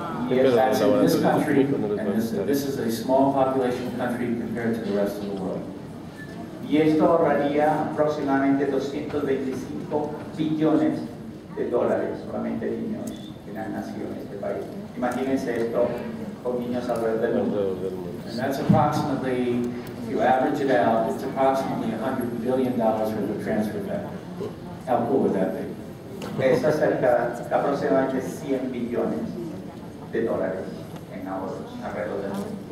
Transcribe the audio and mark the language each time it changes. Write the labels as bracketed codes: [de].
[en] Yes, that's in this country, and this is a small population country compared to the rest of the world. [es] Y esto ahorraría aproximadamente 225 billones de dólares solamente niños que han nacido en este país. Imagínense esto con niños alrededor del mundo. [en] And that's approximately, if you average it out, it's approximately $100 billion worth of transfer factor. How cool would that be? [es] Es acerca aproximadamente 100 billones de dólares en ahorros alrededor del mundo.